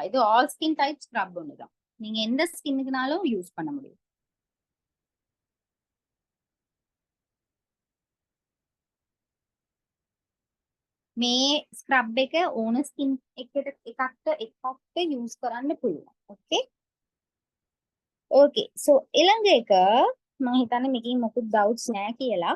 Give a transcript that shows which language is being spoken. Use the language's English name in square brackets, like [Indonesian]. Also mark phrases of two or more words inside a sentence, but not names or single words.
[Tamil] இது [English] all skin type scrub [Tamil] ஒண்ணுதான். நீங்க எந்த ஸ்கின்னுக்குனாலும் யூஸ் பண்ண முடியும். [Sinhala] මේ ස්ක්‍රබ් එක ඕන ස්කින් එකකට use කරන්න පුළුවන්. [English] okay, okay, so [Sinhala] ඊළඟ එක මම හිතන්නේ මේකෙන් මොකුත් doubts නැහැ කියලා.